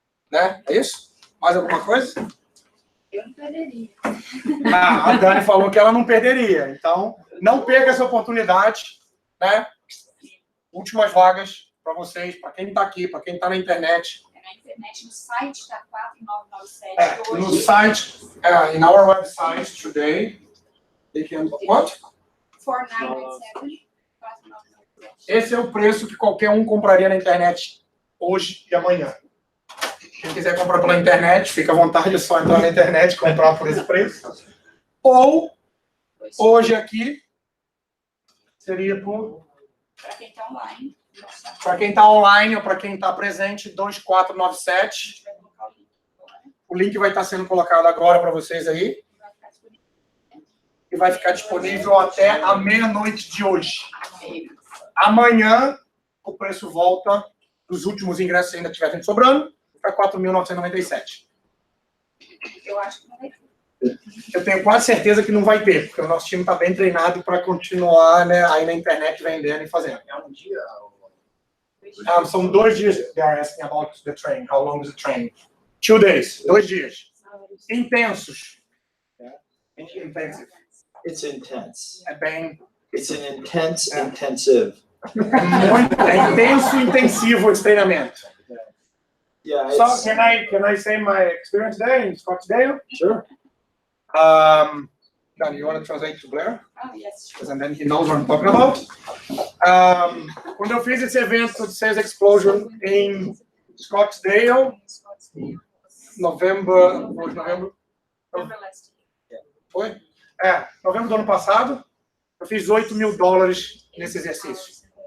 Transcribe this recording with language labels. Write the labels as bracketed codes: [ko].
[pt] Né? É isso? Mais alguma coisa? Eu não perderia. A Dani falou que ela não perderia. Então, não perca essa oportunidade. Né? Últimas vagas para vocês, para quem está aqui, para quem está na internet. Na internet, no site está 4997 hoje. No site, [en] in our website today, they can... What? 4997. 4997. [pt] Esse é o preço que qualquer um compraria na internet hoje e amanhã. Quem quiser comprar pela internet, fica à vontade, é só entrar na internet e comprar por esse preço. Ou, hoje aqui, seria por... Para quem está online. Para quem está online ou para quem está presente, 2497. O link vai estar sendo colocado agora para vocês aí. E vai ficar disponível até a meia-noite de hoje. Amanhã, o preço volta, os últimos ingressos ainda estiverem sobrando, para 4.997. Eu acho que não vai ter. Eu tenho quase certeza que não vai ter, porque o nosso time está bem treinado para continuar, né, aí na internet vendendo e fazendo. É um dia? São 2 dias. [en] They are asking about the train. How long is the train? 2 days. [pt] 2 dias. Intensos. [en] Intensive. It's intense. [pt] É bem... [en] It's an intense, intensive. [pt] É intenso e intensivo esse treinamento. [en] Yeah. So, can I say my experience there in Scottsdale? Sure. Dan, you want to translate to Blair? Oh, yes. Because then he knows what I'm talking about. [pt] Quando eu fiz esse evento de Sales Explosion em Scottsdale, novembro. Foi? Novembro do ano passado, eu fiz $8.000 nesse exercício.